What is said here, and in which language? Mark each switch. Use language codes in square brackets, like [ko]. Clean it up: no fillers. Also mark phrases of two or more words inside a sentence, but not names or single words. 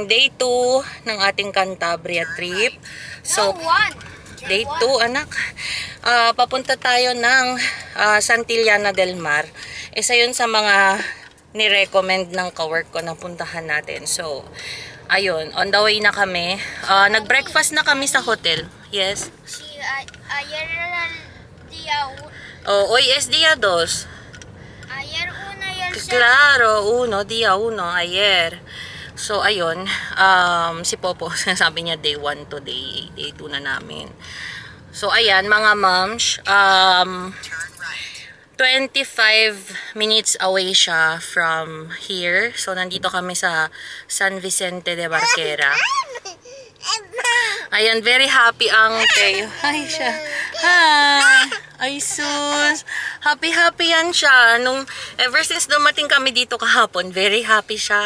[tl] Day 2 ng ating Cantabria trip. So, day 2, anak. Papunta tayo ng Santillana del Mar. Isa yun sa mga ni-recommend ng kawork ko na puntahan natin. So, ayun, [en] on the way [tl] na kami. Nag-breakfast na kami sa hotel. Yes. [es] Ayer día Hoy es día 2. ayer una y el Claro, día 1, ayer. [tl] So, ayun, si Popo, sabi niya [en] day 1 to day 2 [tl] na namin. So, ayan, mga moms, [en] 25 minutes away [tl] siya [en] from here. [tl] So, nandito kami sa San Vicente de Barquera. Ayan, [en] very happy [tl] ang Teo. Hi siya. Hi! Ay, sus. Happy yan siya. [en] Ever since [tl] dumating kami dito kahapon, [en] very happy [tl] siya.